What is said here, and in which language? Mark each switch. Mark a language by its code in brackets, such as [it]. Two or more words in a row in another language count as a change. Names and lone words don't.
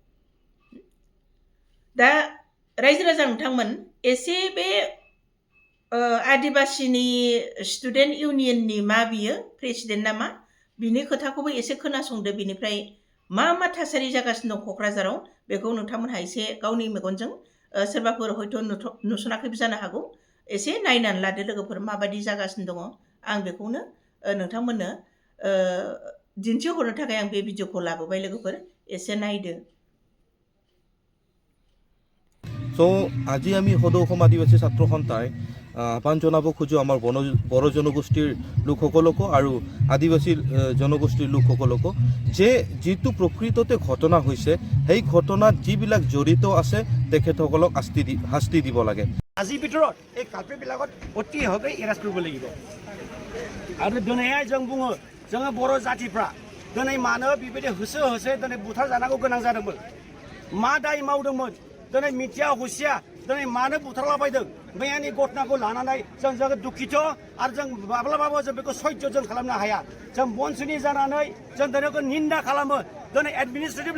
[brx] दा रायजो राजा नोंथांमोन एसे बे आदिबासिनि स्टुडेन्ट इउनियननि मा बियो प्रेसिडेन्ट नामा बिनि खोथाखौबो एसे खोनासंदो बिनिफ्राय मा मा थासारि जागासिनो दं क'क्राझाराव बेखौ नोंथांमोनहा एसे गावनि मेगनजों सोरबाफोर हयथ' नुसनाखैबो जानो हागौ एसे नायनानै लादो लोगोफोर माबायदि जागासिनो दङ आं बेखौनो नोंथांमोननो दिन्थिहरनो थाखाय आं बे भिडिअखौ लाबोबाय लोगोफोर एसे नायदो [as] So, আজি আমি সদৌ অসম আদিবাসী ছাত্ৰ সন্থাই আহ্বান জনাব খোজো আমাৰ বড়ো জনগোষ্ঠীৰ লোকসকলকো আৰু আদিবাসী জনগোষ্ঠীৰ লোকসকলকো যে যিটো প্ৰকৃততে ঘটনা হৈছে সেই ঘটনাত যিবিলাক জড়িত আছে তেখেতসকলক শাস্তি দিব লাগে [brx] আজিৰ ভিতৰত এই কালপেটবিলাকত অতি সহজে এৰেষ্ট কৰিব লাগিব আৰু দিনैहाय जों बुङो जोङो बर' जातिफ्रा दिनै मानो बेबायदि होसो दिनै बुथार जानांगौ गोनां जादोंमोन मा दाय मावदोंमोन दिनै मिथिया हुसिया दिनै मानो बुथारलाबायदों मैयानि घटनाखौ लानानै जों जोबोद दुखित आरो जों माब्लाबाबो जों बेखौ सैज्य जों खालामनो हाया जों बनसुनि जानानै जों दिनैखौ निन्दा खालामो दिनै एडमिनिस्ट्रेटिभ